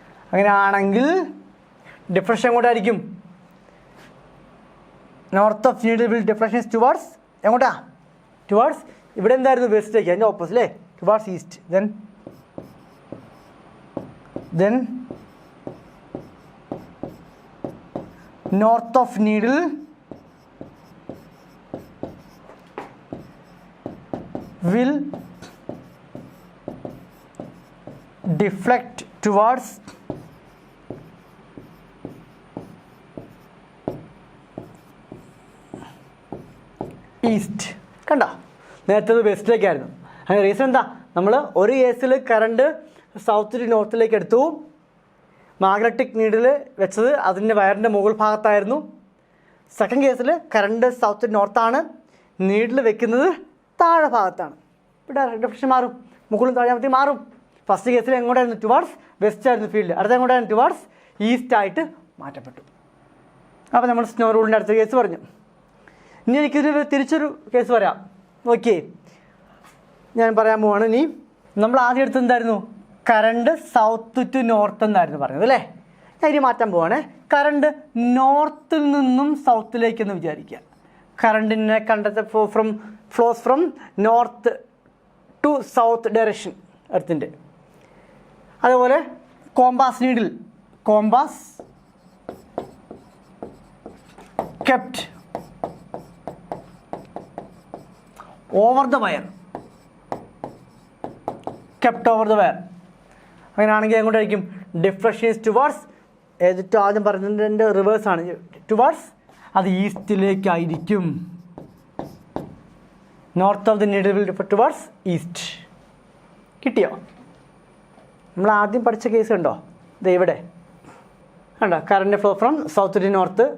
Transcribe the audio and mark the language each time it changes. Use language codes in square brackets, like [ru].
[ml] അങ്ങനെയാണെങ്കിൽ deflection എങ്ങോട്ടായിരിക്കും? [en] north of needle will deflection towards [ml] എങ്ങോട്ടാ? Towards ഇവിടെ എന്തായിരുന്നു? വെസ്റ്റിലേക്ക്, അതിൻ്റെ ഓപ്പോസിറ്റ് അല്ലേ? [en] Towards east. then north of needle will deflect towards east. [ml] കണ്ടോ, നേരത്തെ വെസ്റ്റിലേക്കായിരുന്നു. അതിന് റീസൺ എന്താ? നമ്മൾ ഒരു കേസിൽ കറണ്ട് സൗത്ത് ടു നോർത്തിലേക്ക് എടുത്തു. മാഗ്നറ്റിക് നീഡിൽ വെച്ചത് അതിൻ്റെ വയറിൻ്റെ മുകൾ ഭാഗത്തായിരുന്നു. സെക്കൻഡ് കേസിൽ കറണ്ട് സൗത്ത് ടു നോർത്താണ്, നീഡിൽ വെക്കുന്നത് താഴെ ഭാഗത്താണ്. ഇവിടെ ഡിഫ്ലക്ഷൻ മാറും, മുകളിലും താഴെ മാറും. ഫസ്റ്റ് കേസിൽ എങ്ങോട്ടായിരുന്നു? ടുവാർഡ്സ് വെസ്റ്റ് ആയിരുന്നു ഫീൽഡ്. അടുത്ത എങ്ങോട്ടായിരുന്നു? ടുവാർഡ്സ് ഈസ്റ്റ് ആയിട്ട് മാറ്റപ്പെട്ടു. അപ്പോൾ നമ്മൾ സ്നോ റൂളിൻ്റെ അടുത്ത കേസ് പറഞ്ഞു. ഇനി എനിക്കൊരു തിരിച്ചൊരു കേസ് പറയാം. ഓക്കെ, ഞാൻ പറയാൻ പോവാണ്. ഇനി നമ്മൾ ആദ്യം എടുത്തത് എന്തായിരുന്നു? കറണ്ട് സൗത്ത് ടു നോർത്ത് എന്നായിരുന്നു പറഞ്ഞത് അല്ലേ? ഞാൻ ഇനി മാറ്റാൻ പോവാണ്. കറണ്ട് നോർത്തിൽ നിന്നും സൗത്തിലേക്കെന്ന് വിചാരിക്കുക. [en] കറണ്ടിനെ flows from north to south direction എർത്തിൻ്റെ. [ml] അതുപോലെ [en] Compass needle, compass kept over the wire, kept over the wire. [ml] അങ്ങനെയാണെങ്കിൽ എങ്ങോട്ടായിരിക്കും? [en] deflection is towards, [ml] ഏതിട്ട് ആദ്യം പറഞ്ഞതിൻ്റെ റിവേഴ്സാണ്, ടുവാർഡ്സ് അത് ഈസ്റ്റിലേക്കായിരിക്കും. [en] North of the needle will deflect towards east. കിട്ടിയോ? [ml] നമ്മൾ ആദ്യം പഠിച്ച കേസ് ഉണ്ടോ? ഇത് ഇവിടെ കണ്ടോ, [en] Current flow from south to north.